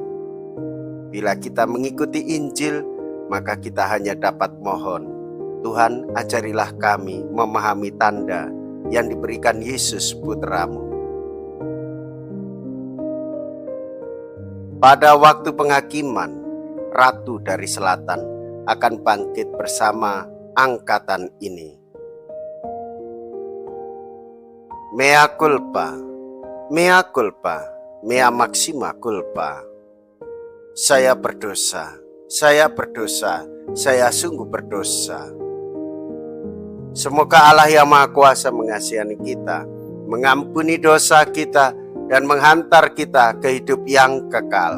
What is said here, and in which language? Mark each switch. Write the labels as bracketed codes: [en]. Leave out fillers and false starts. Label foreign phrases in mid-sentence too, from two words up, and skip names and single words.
[id] Bila kita mengikuti Injil, maka kita hanya dapat mohon, Tuhan, ajarilah kami memahami tanda yang diberikan Yesus Putramu. Pada waktu penghakiman, Ratu dari Selatan akan bangkit bersama angkatan ini. [la] Mea culpa, mea culpa, mea maxima culpa. [id] Saya berdosa, saya berdosa, saya sungguh berdosa. Semoga Allah yang Maha Kuasa mengasihani kita, mengampuni dosa kita, dan menghantar kita ke hidup yang kekal.